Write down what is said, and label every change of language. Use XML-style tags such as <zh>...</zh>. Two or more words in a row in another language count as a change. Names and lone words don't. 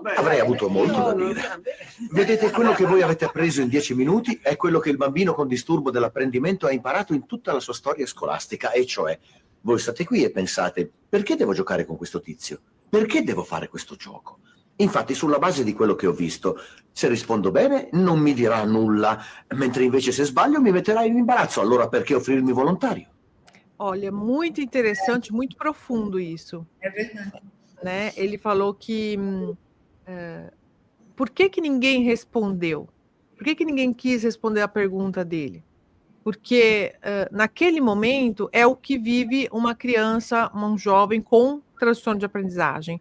<it>Avrei avuto molto da dire. Vedete, quello che voi avete appreso in 10 minuti è quello che il bambino con disturbo dell'apprendimento ha imparato in tutta la sua storia scolastica, e cioè, voi state qui e pensate, perché devo giocare con questo tizio? Perché devo fare questo gioco? Infatti, sulla base di quello che ho visto, se rispondo bene non mi dirà nulla, mentre invece se sbaglio mi metterà in imbarazzo, allora perché offrirmi volontario?</it> <pt>Olha, muito interessante, muito profundo isso. É verdade. Né? Ele falou que por que ninguém respondeu? Por que ninguém quis responder a pergunta dele? Porque naquele momento é o que vive uma criança, um jovem com transtorno de aprendizagem.</pt>